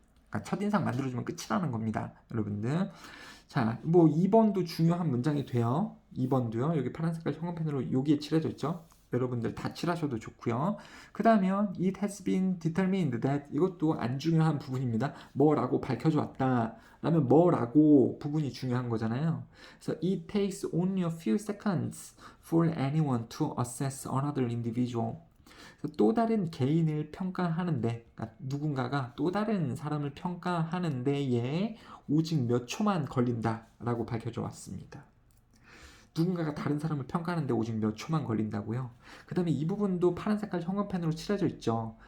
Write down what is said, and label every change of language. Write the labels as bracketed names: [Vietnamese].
[Korean] 그러니까 첫인상 만들어주면 끝이라는 겁니다. 여러분들. 자, 뭐 2번도 중요한 문장이 돼요. 2번도요. 여기 파란 색깔 형광펜으로 여기에 칠해져 있죠. 여러분들 다 칠하셔도 좋고요. 그 다음에 [English] it has been determined that [Korean] 이것도 안 중요한 부분입니다. 뭐라고 밝혀져 왔다. 라면 뭐라고 부분이 중요한 거잖아요. 그래서 [English] it takes only a few seconds for anyone to assess another individual. [Korean] 또 다른 개인을 평가하는데, 그러니까 누군가가 또 다른 사람을 평가하는 데에 오직 몇 초만 걸린다라고 밝혀져 왔습니다. 누군가가 다른 사람을 평가하는데 오직 몇 초만 걸린다고요. 그 다음에 이 부분도 파란 색깔 형광펜으로 칠해져 있죠.